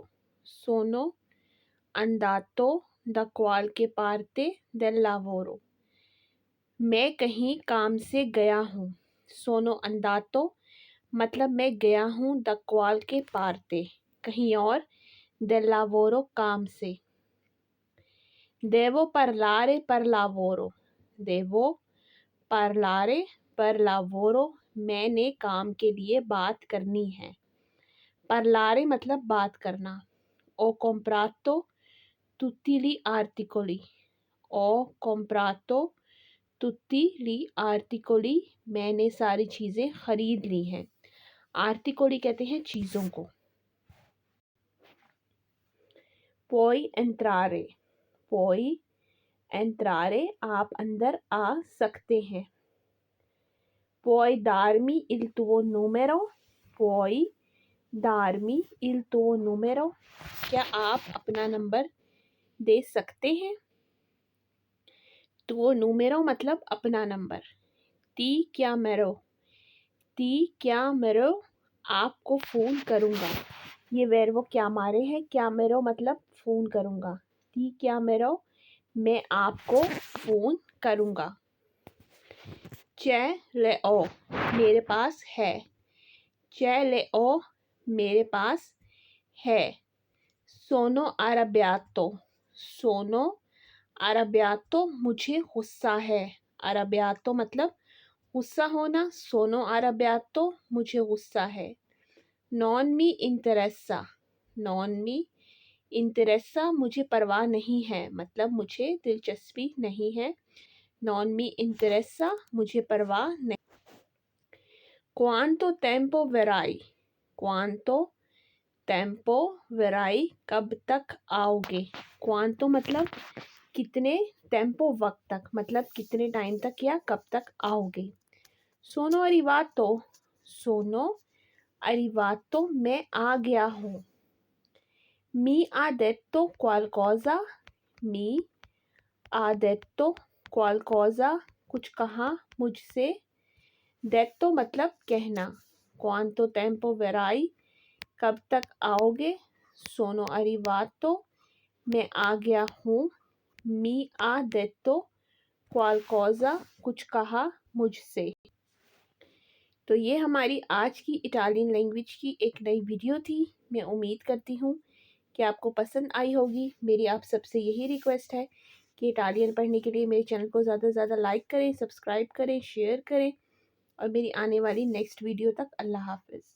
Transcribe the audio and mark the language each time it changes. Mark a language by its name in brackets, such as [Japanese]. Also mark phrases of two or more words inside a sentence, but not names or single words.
[Italian] Sono andato da qualche parte del lavoro. [Hindi] मैं कहीं काम से गया हूँ. [Italian] Sono andato [Hindi] मतलब मैं गया हूँ [Italian] da qualche parte [Hindi] कहीं और, [Italian] del lavoro [Hindi] काम से. [Italian] Devo parlare per lavoro. Devo parlare per lavoro [Hindi] मैंने काम के लिए बात करनी है. Parlare मतलब बात करना. [Italian] Ho comprato tutti gli articoli. Ho comprato tutti gli articoli [Hindi] मैंने सारी चीज़ें खरीद ली हैं. आर्टिकोली कहते हैं चीज़ों को. [Italian] Puoi entrare. Puoi entrare [Hindi] आप अंदर आ सकते हैं. [Italian] Puoi darmi il tuo numero. Puoi darmi il tuo numero [Hindi] क्या आप अपना नंबर दे सकते हैं. [Italian] tuo numero [Hindi] मतलब अपना नंबर. [Italian] Ti chiamerò. Ti chiamerò [Hindi] आपको फ़ोन करूँगा. ये वर्ब क्या मारे हैं. chiamerò मतलब फ़ोन करूँगा. [Italian] Ti chiamerò [Hindi] मैं आपको फ़ोन करूँगा. [Italian] Ce l'ho [Hindi] मेरे पास है. [Italian] Ce l'ho [Hindi] मेरे पास है. [Italian] Sono arrabbiato. Sono arrabbiato [Hindi] मुझे गुस्सा है. Arrabbiato मतलब गुस्सा होना. [Italian] Sono arrabbiato [Hindi] मुझे गुस्सा है. [Italian] Non mi interessa. Non mi interessa [Hindi] मुझे परवाह नहीं है मतलब मुझे दिलचस्पी नहीं है. [Italian] Non mi interessa [Hindi] मुझे परवाह नहीं. [Italian] Quanto tempo verrai? Quanto tempo verrai [Hindi] कब तक आओगे. Quanto मतलब कितने, tempo वक्त तक मतलब कितने टाइम तक या कब तक आओगे. [Italian] Sono arrivato. Sono arrivato [Hindi] मैं आ गया हूँ. [Italian] Mi ha detto qualcosa. Mi ha detto qualcosa [Hindi] कुछ कहा मुझसे. detto मतलब कहना. [Italian] Quanto tempo verrai [Hindi] कब तक आओगे. [Italian] Sono arrivato [Hindi] मैं आ गया हूँ. [Italian] Mi ha detto qualcosa [Hindi] कुछ कहा मुझसे. तो ये हमारी आज की इटालियन लैंग्वेज की एक नई वीडियो थी. मैं उम्मीद करती हूँ कि आपको पसंद आई होगी. मेरी आप सबसे यही रिक्वेस्ट है कि इटालियन पढ़ने के लिए मेरे चैनल को ज़्यादा से ज़्यादा लाइक करें, सब्सक्राइब करें, शेयर करें और मेरी आने वाली नेक्स्ट वीडियो तक अल्लाह हाफ़िज़.